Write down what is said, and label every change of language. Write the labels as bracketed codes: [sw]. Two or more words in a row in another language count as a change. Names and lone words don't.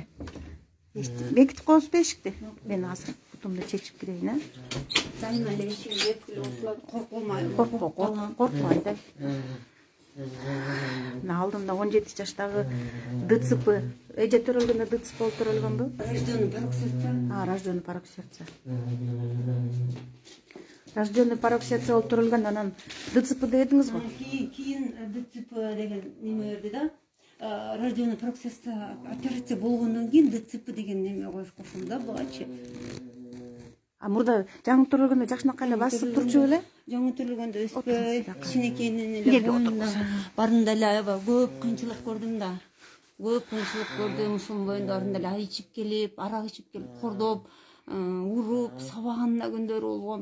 [ky] Бекитип коесузбу эшикти? Мен азыр бутумду чечип кирейин, Дайыма эле эшигине коркпойм. Коркпо Айдай. Алдымда 17 жаштагы ДЦП, эже төрөлгөндө ДЦП болуп төрөлгөнбү? [ru] Рожденный порок сердца. Рожденный порок сердца. Рожденный порок сердца [ky] болуп төрөлгөн, анан ДЦП дедиңиз го? Кийин ДЦП деген неме берди да. [ru] Рожденный порок сердца [ky] операция болгондон кийин ДЦП деген неме кошком да бугачы. Мурда жаңы төрөлгөндө жакшынакай эле басып турчу беле? Жаңы төрөлгөндө өспөй, кичинекейинен эле боюнда барында эле аябай көп кыйынчылык көрдүм да. Көп кыйынчылык көрдүм, ушунун боюнда барында эле ичип келип, арак ичип келип, кордоп, уруп, сабаган да күндөр болгон.